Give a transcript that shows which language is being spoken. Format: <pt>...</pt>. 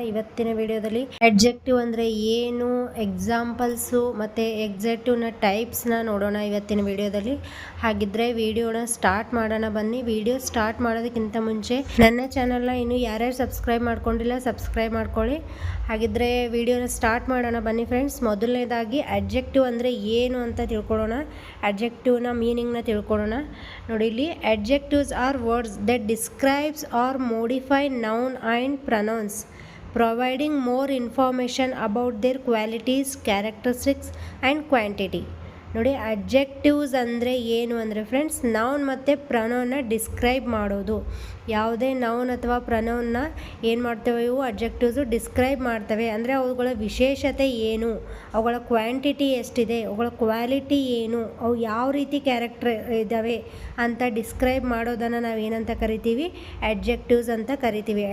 <kn>ಇವತ್ತಿನ ವಿಡಿಯೋದಲ್ಲಿ ಅಡ್ಜೆಕ್ಟಿವ್ ಅಂದರೆ ಏನು, ಎಕ್ಸಾಂಪಲ್ಸು ಮತ್ತು ಎಕ್ಸಾಕ್ಟಿವ್ನ ಟೈಪ್ಸ್ನ ನೋಡೋಣ ಇವತ್ತಿನ ವಿಡಿಯೋದಲ್ಲಿ. ಹಾಗಿದ್ರೆ ವಿಡಿಯೋನ ಸ್ಟಾರ್ಟ್ ಮಾಡೋಣ ಬನ್ನಿ. ವಿಡಿಯೋ ಸ್ಟಾರ್ಟ್ ಮಾಡೋದಕ್ಕಿಂತ ಮುಂಚೆ ನನ್ನ ಚಾನಲ್ನ ಇನ್ನೂ ಯಾರ್ಯಾರು ಸಬ್ಸ್ಕ್ರೈಬ್ ಮಾಡ್ಕೊಂಡಿಲ್ಲ ಸಬ್ಸ್ಕ್ರೈಬ್ ಮಾಡ್ಕೊಳ್ಳಿ. ಹಾಗಿದ್ರೆ ವಿಡಿಯೋನ ಸ್ಟಾರ್ಟ್ ಮಾಡೋಣ ಬನ್ನಿ ಫ್ರೆಂಡ್ಸ್. ಮೊದಲನೇದಾಗಿ ಅಡ್ಜೆಕ್ಟಿವ್ ಅಂದರೆ ಏನು ಅಂತ ತಿಳ್ಕೊಳ್ಳೋಣ. ಅಡ್ಜೆಕ್ಟಿವ್ನ ಮೀನಿಂಗ್ನ ತಿಳ್ಕೊಳ್ಳೋಣ. ನೋಡಿ, ಇಲ್ಲಿ</kn> <en>adjectives are words that describes or modify noun and pronouns, providing more information about their qualities, characteristics and quantity.</en> <kn>ನೋಡಿ, ಅಡ್ಜೆಕ್ಟಿವ್ಸ್ ಅಂದರೆ ಏನು ಅಂದರೆ ಫ್ರೆಂಡ್ಸ್, ನೌನ್ ಮತ್ತು ಪ್ರನೌನ್ನ ಡಿಸ್ಕ್ರೈಬ್ ಮಾಡೋದು. ಯಾವುದೇ ನೌನ್ ಅಥವಾ ಪ್ರನೌನ್ನ ಏನು ಮಾಡ್ತೇವೆ, ಇವು ಅಡ್ಜೆಕ್ಟಿವ್ಸು ಡಿಸ್ಕ್ರೈಬ್ ಮಾಡ್ತವೆ. ಅಂದರೆ ಅವುಗಳ ವಿಶೇಷತೆ ಏನು, ಅವುಗಳ ಕ್ವಾಂಟಿಟಿ ಎಷ್ಟಿದೆ, ಅವುಗಳ ಕ್ವಾಲಿಟಿ ಏನು, ಅವು ಯಾವ ರೀತಿ ಕ್ಯಾರೆಕ್ಟರ್ ಇದ್ದಾವೆ ಅಂತ ಡಿಸ್ಕ್ರೈಬ್ ಮಾಡೋದನ್ನು ನಾವು ಏನಂತ ಕರಿತೀವಿ, ಅಡ್ಜೆಕ್ಟಿವ್ಸ್ ಅಂತ ಕರಿತೀವಿ.</kn>